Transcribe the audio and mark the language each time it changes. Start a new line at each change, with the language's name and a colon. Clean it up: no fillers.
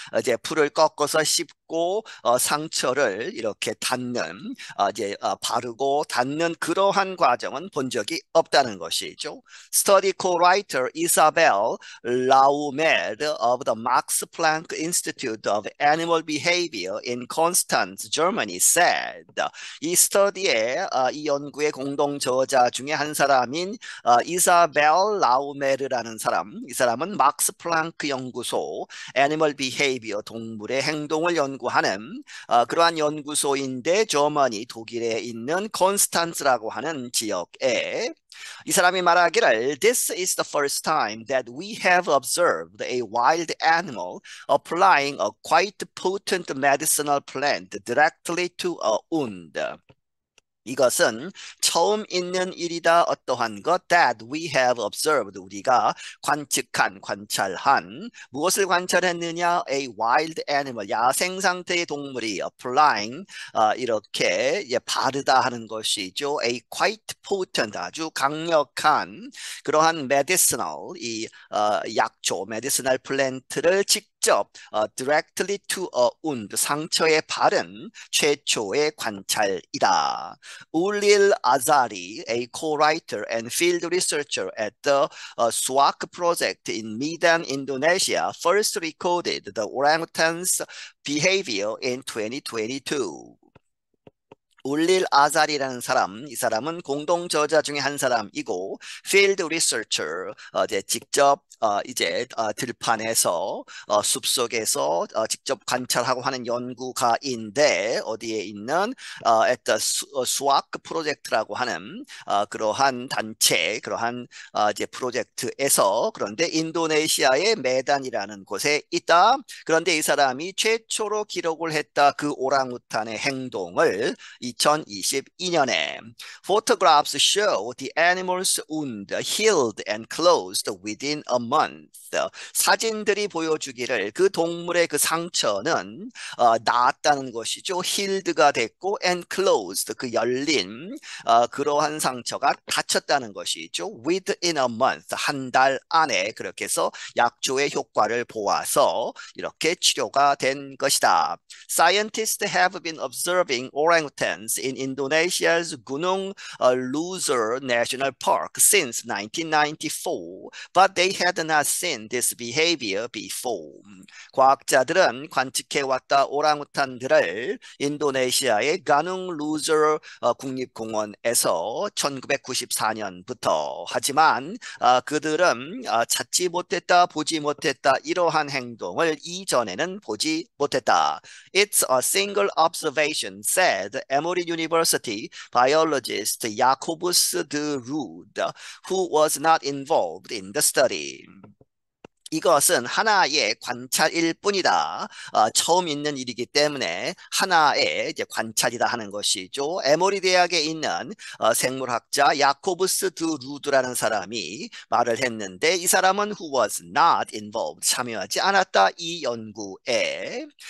Korean: 이제 풀을 꺾어서 씹고 상처를 이렇게 닿는 이제 바르고 닿는 그러한 과정은 본 적이 없다는 것이죠.
English: Study co-writer Isabel Laumed of the Max Planck Institute of Animal Behavior in Constance, Germany said
Korean: 이 스터디의 이 연구의 공동 저자 중에 한 사람인 이사벨 라우메르라는 사람, 이 사람은 막스 플랑크 연구소 애니멀 비헤이비어 동물의 행동을 연구하는 그러한 연구소인데 저머니 독일에 있는 콘스탄츠라고 하는 지역에 이 사람이 말하기를
English: This is the first time that we have observed a wild animal applying a quite potent medicinal plant directly to a wound.
Korean: 이것은 처음 있는 일이다. 어떠한 것
English: that we have observed
Korean: 우리가 관측한 관찰한 무엇을 관찰했느냐
English: a wild animal
Korean: 야생 상태의 동물이
English: applying
Korean: 이렇게 바르다 하는 것이죠.
English: a quite potent
Korean: 아주 강력한 그러한 medicinal 이 약초
English: medicinal plant
Korean: 를 직접
English: directly to a wound
Korean: 상처에 바른 최초의 관찰이다.
English: Ulil Azari, a co-writer and field researcher at the SWAC project in Medan, Indonesia, first recorded the orangutan's behavior in 2022.
Korean: 울릴 아잘이라는 사람, 이 사람은 공동 저자 중에 한 사람이고,
English: field researcher,
Korean: 이제 직접 이제 들판에서 숲속에서 직접 관찰하고 하는 연구가인데 어디에 있는
English: at the SWAC
Korean: 프로젝트라고 하는 그러한 단체, 그러한 이제 프로젝트에서 그런데 인도네시아의 메단이라는 곳에 있다. 그런데 이 사람이 최초로 기록을 했다. 그 오랑우탄의 행동을 2022년에
English: photographs show the animal's wound healed and closed within a month.
Korean: 사진들이 보여주기를 그 동물의 그 상처는 나았다는 것이죠.
English: healed
Korean: 가 됐고
English: and closed
Korean: 그 열린 그러한 상처가 닫혔다는 것이죠.
English: within a month
Korean: 한 달 안에 그렇게 해서 약초의 효과를 보아서 이렇게 치료가 된 것이다.
English: Scientists have been observing orangutans in Indonesia's Gunung Luzer National Park since 1994, but they had not seen this behavior before.
Korean: 과학자들은 관측해왔다 오랑우탄들을 인도네시아의 가능 루저 국립공원에서 1994년부터 하지만 그들은 찾지 못했다, 보지 못했다 이러한 행동을 이전에는 보지 못했다.
English: It's a single observation, said Emory University biologist Jacobus de Rood, who was not involved in the study.
Korean: 이것은 하나의 관찰일 뿐이다. 처음 있는 일이기 때문에 하나의 이제 관찰이다 하는 것이죠. 에모리 대학에 있는 생물학자 야코브스 드 루드라는 사람이 말을 했는데 이 사람은
English: who was not involved,
Korean: 참여하지 않았다 이 연구에.